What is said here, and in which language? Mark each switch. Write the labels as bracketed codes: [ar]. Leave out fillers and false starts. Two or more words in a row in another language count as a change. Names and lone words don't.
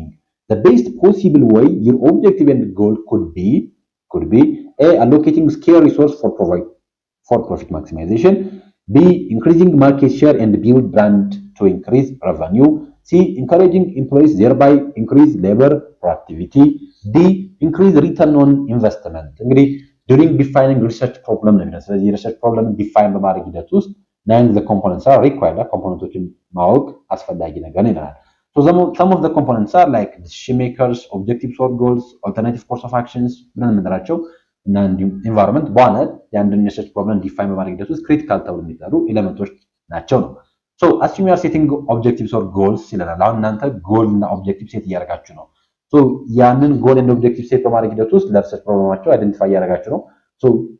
[en] The best possible way your objective and goal could be A, allocating scarce resource for profit maximization. B, increasing market share and build brand to increase revenue. C, encouraging employees thereby increase labor productivity. D, increase return on investment. [am] እንግዲህ [en] during defining research problem [am] ነው የሚለው። ስለዚህ [en] research problem define [am] በማድረግ ሂደት ውስጥ [en] nine the components are required [am] ኮምፖነንቶችን ማወቅ አስፈላጊ ነገር ነው ይላል። [en] So some of the components are like decision makers, objectives or goals, alternative course of actions [am] ብለን የምንላቸው እና እንዲሁም ኢንቫይሮንመንት በዋናነት የአንድን [en] research problem define [am] በማድረግ ሂደት ውስጥ ክሪቲካል ተብሎ የሚጠሩ ኤሌመንቶች ናቸው ነው። [en] So assume you are setting objectives or goals [am] ይለናል። አሁን እናንተ ጎል እና ኦብጀክቲቭ ሴት እያደረጋችሁ ነው። ሶ ያንን ጎል እና ኦብጀክቲቭ ሴት በማድረግ ሂደት ውስጥ ለሪሰርች ፕሮብለማቸው አይደንቲፋይ እያደረጋችሁ ነው። ሶ